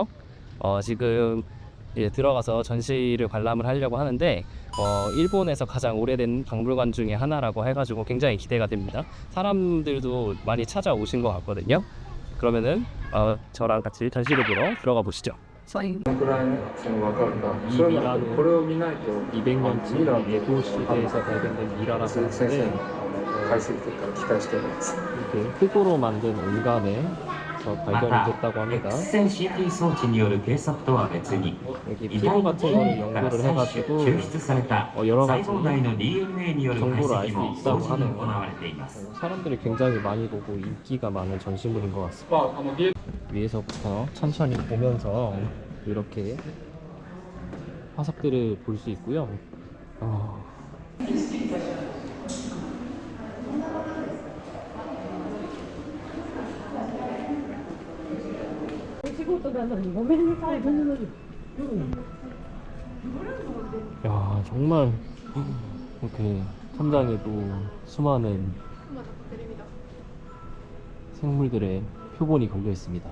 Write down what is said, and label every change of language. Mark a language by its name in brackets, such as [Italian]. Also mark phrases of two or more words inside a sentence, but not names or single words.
[Korean] 지금 이제 들어가서 전시를 관람을 하려고 하는데 일본에서 가장 오래된 박물관 중에 하나라고 해가지고 굉장히 기대가 됩니다. 사람들도 많이 찾아오신 것 같거든요. 그러면은 저랑 같이 전시를 보러 들어가 보시죠. [Japanese] どのくらいね、分かるか。それはこれを見ないと、 [Korean] 200년치 예고 시대에서 발견된 미라라고 [Japanese] 先生 [Korean] 하는데 [Japanese] の解析結果を期待しております。 [Korean] 이렇게 흙으로 만든 온간에서 발견이 됐다고 합니다. [Japanese] X線 CT 装置による計測とは別に [Korean] 여기 피부 같은 거를 연구를 해가지고 [Japanese] 抽出された [Korean] 여러 [Japanese] 細 [Korean] 가지 [Japanese] 胞内の DNA による解 [Korean] 정보를 알 [Japanese] 析 [Korean] 수 [Japanese] も [Korean] 있다고 [Japanese] 同時に [Korean] 하네요. [Japanese] 行われています [Korean] 사람들이 굉장히 많이 보고 인기가 많은 전시물인 것 같습니다. 위에서부터 천천히 보면서 이렇게 화석들을 볼 수 있고요. 야, 정말 이렇게 천장에도 수많은 생물들의 표본이 걸려 있습니다.